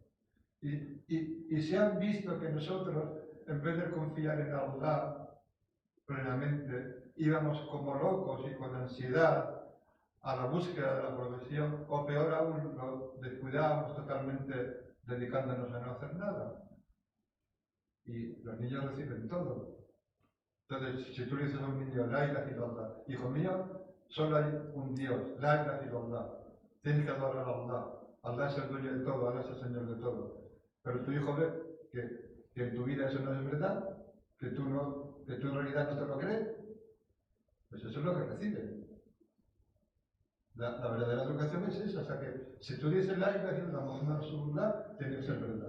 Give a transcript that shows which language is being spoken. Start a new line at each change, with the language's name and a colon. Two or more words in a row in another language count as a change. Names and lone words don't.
Spanish: Y si han visto que nosotros, en vez de confiar en Allah plenamente, íbamos como locos y con ansiedad a la búsqueda de la progresión, o peor aún, lo descuidábamos totalmente dedicándonos a no hacer nada. Y los niños reciben todo. Entonces, si tú le dices a un niño,
Arabic: لا إله إلا الله,
Spanish: hijo mío, solo hay un Dios,
Arabic: لا إله إلا الله,
Spanish: tienes que adorar a Allah. Allah es el dueño de todo, Allah es el Señor de todo. Pero tu hijo ve que en tu vida eso no es verdad, que tú en realidad no te lo crees, pues eso es lo que recibe. La verdadera educación es esa, o sea que si tú dices
Arabic: لا إله إلا الله، محمد رسول الله,
Spanish: tiene que ser verdad.